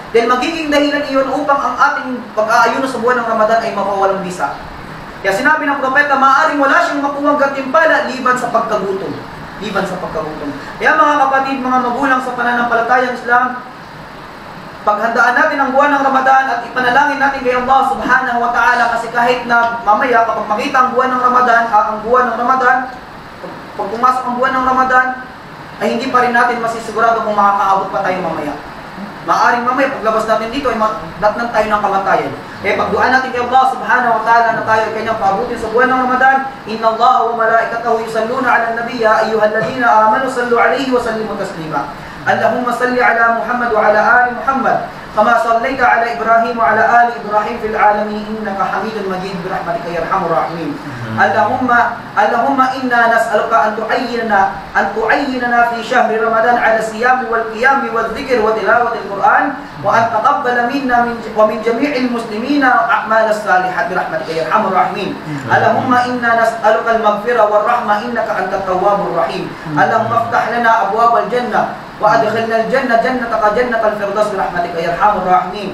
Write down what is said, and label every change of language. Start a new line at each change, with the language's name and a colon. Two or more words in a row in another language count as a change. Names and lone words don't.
Filipino: Dahil magiging dahilan iyon upang ang ating pag-aayuno sa buwan ng Ramadan ay mapawalang bisa. Kaya sinabi ng propeta, maaaring wala siyang makuhang gantimpala liban sa pagkagutom. Liban sa pagkagutom. Kaya mga kapatid, mga magulang sa pananampalatayang Islam, paghandaan natin ang buwan ng Ramadan at ipanalangin natin kay Allah
Arabic: سبحانه وتعالى,
Filipino: kasi kahit na mamaya kapag makita ang buwan ng Ramadan, pag pumasok ang buwan ng Ramadan, ay hindi pa rin natin masisigurado kung makakaabot pa tayo mamaya. Maaaring mamaya, paglabas natin dito, ay datnan tayo ng kamatayan. Kaya pagduan natin kay Allah
Arabic: سبحانه وتعالى
Filipino: na tayo ay kanyang paabutin sa buwan ng Ramadan.
Arabic: إن الله وملائكته يصلون على النبي أيها الذين آمنوا صلوا عليه وسلموا تسليما. اللهم صل على محمد وعلى آل محمد كما صليت على إبراهيم وعلى آل إبراهيم في العالمين إنك حميد مجيد برحمتك يا أرحم الراحمين. اللهم إنا نسألك أن تعيننا في شهر رمضان على الصيام والقيام والذكر وتلاوة القرآن وأن تقبل منا ومن جميع المسلمين أعمال الصالحات برحمتك يا أرحم الراحمين. اللهم إنا نسألك المغفرة والرحمة إنك أنت التواب الرحيم. اللهم افتح لنا أبواب الجنة وأدخلنا الجنة جنتك جنة الفردوس برحمتك يا أرحم الراحمين.